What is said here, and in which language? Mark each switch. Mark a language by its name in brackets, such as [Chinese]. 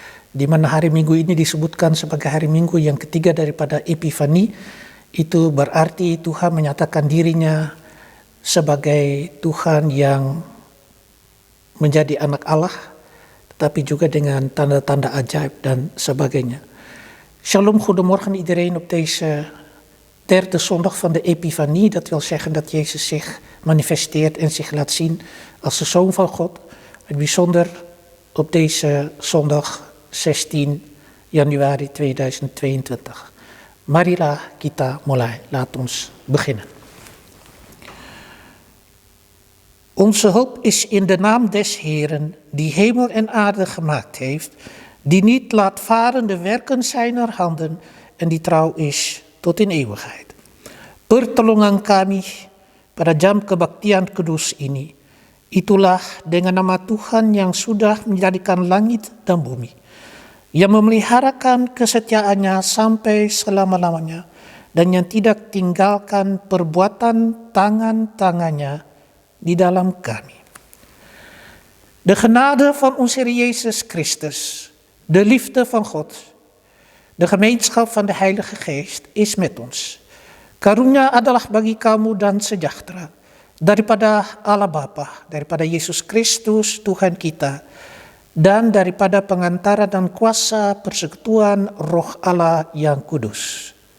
[Indonesian] Di mana hari Minggu ini disebutkan sebagai hari Minggu yang ketiga daripada Epifani. Itu berarti Tuhan menyatakan dirinya sebagai Tuhan yang menjadi anak Allah, tetapi juga dengan tanda-tanda ajaib dan sebagainya. [Dutch] Shalom, goedemorgen iedereen op deze derde zondag van de Epifanie. Dat wil zeggen dat Jezus zich manifesteert en zich laat zien als de Zoon van God. Het bijzonder op deze zondag 16 januari 2022. [Indonesian] Marilah kita mulai. [Dutch] Laat ons beginnen. Onze hulp is in de naam des Heeren, die hemel en aarde gemaakt heeft, die niet laat varen de werken zijner handen en die trouw is tot in eeuwigheid. [Indonesian] Pertolongan kami pada jam kebaktian kudus ini, itulah dengan nama Tuhan yang sudah menjadikan langit dan bumi, yang memeliharakan kesetiaannya sampai selama-lamanya, dan yang tidak tinggalkan perbuatan tangan-tangannya di dalam kami. [Dutch] De genade van onze Heer Jezus Christus, de liefde van God, de gemeenschap van de Heilige Geest is met ons. [Indonesian] Karunia adalah bagi kamu dan sejahtera daripada Allah Bapa, daripada Yesus Kristus Tuhan kita, dan daripada pengantara dan kuasa persekutuan Roh Allah yang kudus.